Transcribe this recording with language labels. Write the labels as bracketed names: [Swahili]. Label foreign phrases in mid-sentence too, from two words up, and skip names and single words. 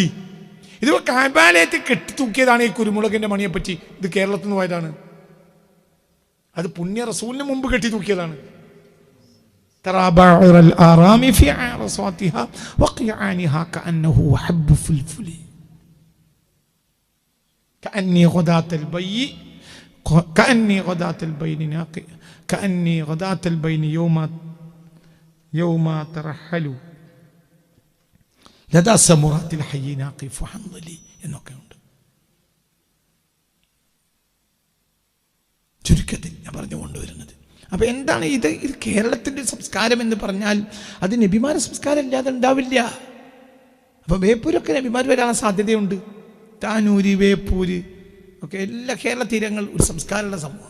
[Malayalam] ഇത് കഅബാലയത്തിൽ കെട്ടിത്തൂക്കിയതാണ് ഈ കുരുമുളകിൻ്റെ മണിയെപ്പറ്റി. ഇത് കേരളത്തിൽ നിന്ന് പോയതാണ്. അത് പുണ്യ റസൂലിന് മുമ്പ് കെട്ടിത്തൂക്കിയതാണ്. [Arabic] ترى بعر الآرام في عرصاتها وقيعانها كأنه حب فلفل كأني غداة البين يوم ترحلوا لدى سمرات الحي ناقف حنظلي [Malayalam] എന്നൊക്കെ ഉണ്ട്. ചുരുക്കത്തിൽ ഞാൻ പറഞ്ഞു കൊണ്ടുവരുന്നത്. അപ്പോൾ എന്താണ് ഇത് കേരളത്തിൻ്റെ സംസ്കാരം എന്ന് പറഞ്ഞാൽ അത് നബിമാരുടെ സംസ്കാരം ഇല്ലാതെ ഉണ്ടാവില്ല. അപ്പോൾ ബേപ്പൂരൊക്കെ നബിമാർ വരാൻ സാധ്യതയുണ്ട്. താനൂര്, ബേപ്പൂര് ഒക്കെ എല്ലാ കേരള തീരങ്ങൾ ഒരു സംസ്കാരമുള്ള സമൂഹമാണ്.